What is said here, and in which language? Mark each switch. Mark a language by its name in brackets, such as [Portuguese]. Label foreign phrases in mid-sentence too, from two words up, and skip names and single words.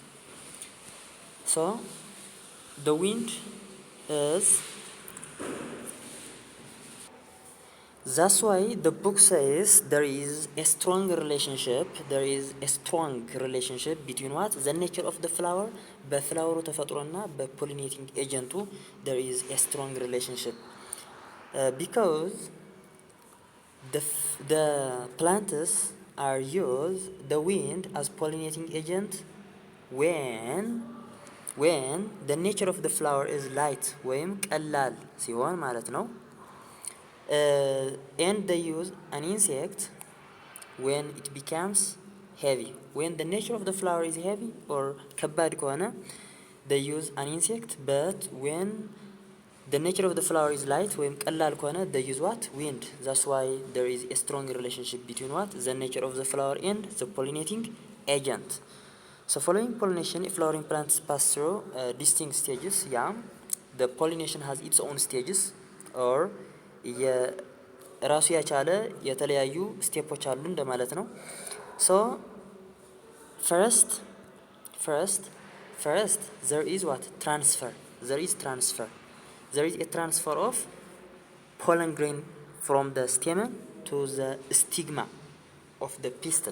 [English] So the wind is, that's why the book says there is a strong relationship between what? The nature of the flower, [Amharic] በፍላወሩ ተፈጥሮና በፖሊኔቲንግ ኤጀንቱ [English] there is a strong relationship because the plants are used the wind as pollinating agent when the nature of the flower is light [Amharic] ወይም ቀላል ሲሆን ማለት ነው. [English] And they use an insect when it becomes heavy. When the nature of the flower is heavy or [Amharic] ከባድ ከሆነ [English] they use an insect, but when the nature of the flower is light [Amharic] ወይም ቀላል ከሆነ [English] they use what? Wind. That's why there is a strong relationship between what? The nature of the flower and the pollinating agent. So following pollination, if flowering plants pass through distinct stages, the pollination has its own stages or [Amharic] የራሱ የቻለ የተለያዩ ስቴፖች አሉ እንደማለት ነው. [English] So first there is what? Transfer. There is a transfer of pollen grain from the stamen to the stigma of the pistil.